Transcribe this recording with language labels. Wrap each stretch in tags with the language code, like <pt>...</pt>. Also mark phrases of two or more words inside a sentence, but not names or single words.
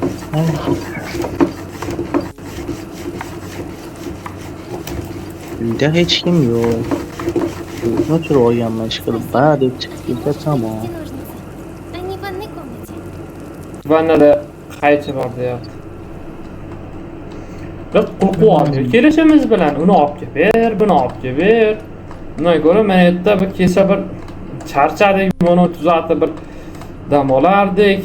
<uz>Uyda hech kim yo'q. O'zini o'chirib olganman ishqilib, ba deb chiqib ketsa tamom.</uz> <ru>Где ножницы? Они в ванной комнате.</ru> <uz>Vannada qaychi bor deyapti. Biz qo'rqyapmiz kelishimiz bilan uni olib kelib ber, buni olib kelib ber. Undan ko'ra men yerda bir kecha bir charchadik, buni tuzatib bir dam olardik.</uz>